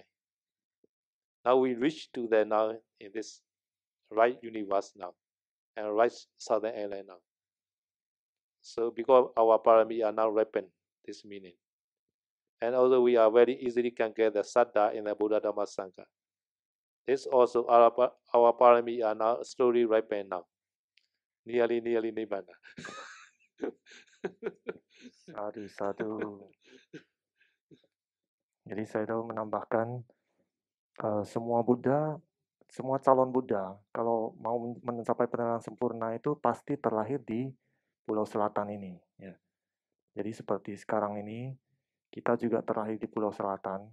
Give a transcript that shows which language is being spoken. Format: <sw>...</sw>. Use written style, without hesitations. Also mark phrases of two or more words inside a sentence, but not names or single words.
<en>Now we reach to the now in this right universe now and right southern island now. So because our parami are now ripened, this meaning. And also we are very easily can get the saddha in the Buddha Dhamma Sangha. This also our parami are now slowly ripened now. Nearly nibbana. Sadu.</en> <id>Jadi saya menambahkan semua Buddha, semua calon Buddha, kalau mau mencapai penerapan sempurna itu pasti terlahir di Pulau Selatan ini. Ya. Jadi seperti sekarang ini, kita juga terlahir di Pulau Selatan.</id>